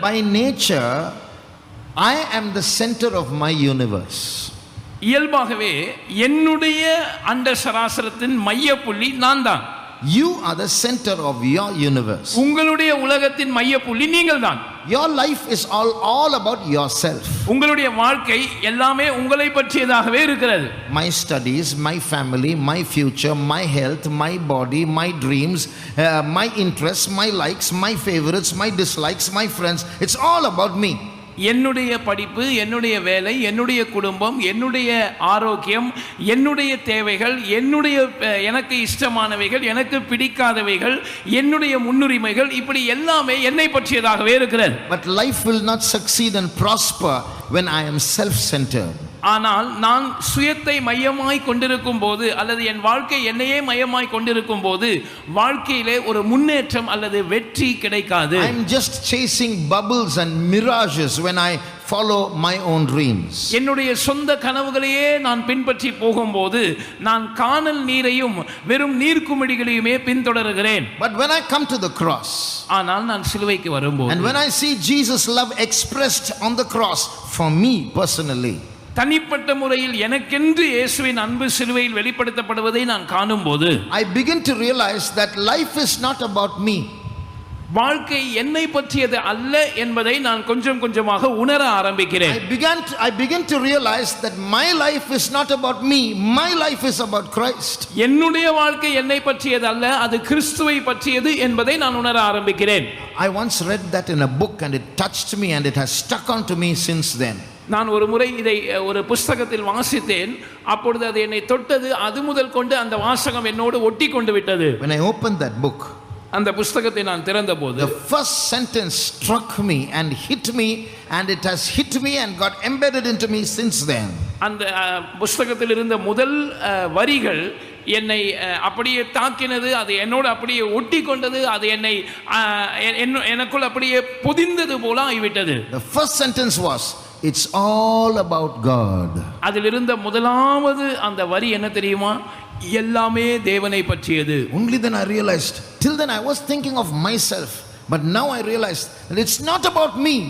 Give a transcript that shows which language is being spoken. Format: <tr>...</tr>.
<en>By nature, I am the center of my universe.</en> <ta>இயல்பாகவே என்னுடைய அண்ட சராசரத்தின் மைய புள்ளி நான் தான்.</ta> <en>You are the center of your universe.</en> <ta>உங்களுடைய உலகத்தின் மைய புள்ளி நீங்கள் தான்.</ta> <en>Your life is all about yourself.</en> <ta>உங்களுடைய வாழ்க்கை எல்லாமே உங்களை பற்றியதாகவே இருக்கிறது.</ta> <en>My studies, my family, my future, my health, my body, my dreams, my interests, my likes, my favorites, my dislikes, my friends, it's all about me.</en> <ta>என்னுடைய படிப்பு, என்னுடைய வேலை, என்னுடைய குடும்பம், என்னுடைய ஆரோக்கியம், என்னுடைய தேவைகள், எனக்கு இஷ்டமானவைகள், எனக்கு பிடிக்காதவைகள், என்னுடைய முன்னுரிமைகள், இப்படி எல்லாமே என்னை பற்றியதாகவே இருக்கிறது.</ta> <en>But life will not succeed and prosper when I am self-centered.</en> <ta>ஆனால் நான் சுயத்தை மையமாய் கொண்டிருக்கும் போது, அல்லது என் வாழ்க்கை என்னையே மையமாய் கொண்டிருக்கும் போது வாழ்க்கையிலே ஒரு முன்னேற்றம் அல்லது வெற்றி கிடைக்காது.</ta> <en>I am just chasing bubbles and mirages when I follow my own dreams.</en> <ta>என்னுடைய சொந்த கனவுகளையே நான் பின்பற்றி போகும்போது நான் கானல் நீரையும் வெறும் நீர்க்குமிழிகளையுமே பின்தொடர்கிறேன்.</ta> <en>But when I come to the cross,</en> <ta>ஆனால் நான் சிலுவைக்கு வரும்போது,</ta> <en>and when I see Jesus' love expressed on the cross for me personally,</en> <ta>தனிப்பட்ட முறையில் எனக்கென்று இயேசுவின் அன்பு சிலுவையில் வெளிப்படுத்தப்படுவதை நான் காணும்போது,</ta> <en>I begin to realize that life is not about me.</en> <ta>வாழ்க்கை என்னை பற்றியது அல்ல என்பதை நான் கொஞ்சம் கொஞ்சமாக உணர ஆரம்பிக்கிறேன்.</ta> <en>I begin to realize that my life is not about me. My life is about Christ.</en> <ta>என்னுடைய வாழ்க்கை என்னை பற்றியது அல்ல, அது கிறிஸ்துவை பற்றியது என்பதை நான் உணர ஆரம்பிக்கிறேன்.</ta> <en>I once read that in a book and it touched me and it has stuck onto me since then.</en> <ta>நான் ஒரு முறை இதை ஒரு புஸ்தகத்தில் வாசித்தேன். அப்பொழுது அது என்னை தொட்டது. அது முதல் கொண்டு அந்த வாசகம் என்னோடு ஒட்டி கொண்டு விட்டது.</ta> <en>When I opened that book,</en> <ta>அந்த புஸ்தகத்தை நான் திறந்தபோது,</ta> <en>the first sentence struck me and hit me, and it has hit me and got embedded into me since then.</en> <ta>அந்த புஸ்தகத்தில் இருந்த முதல் வரிகள் என்னை அப்படியே தாக்கினது. அது என்னோடு அப்படியே ஒட்டி கொண்டது. அது என்னை எனக்குள் அப்படியே பொதிந்தது போல ஆகிவிட்டது.</ta> <en>The first sentence was, it's all about God.</en> <ta>அதில் இருந்த முதலாவது அந்த வரி என்ன தெரியுமா? எல்லாமே தேவனை பற்றியது.</ta> <en>Only then I realized, till then I was thinking of myself, but now I realized that it's not about me.</en>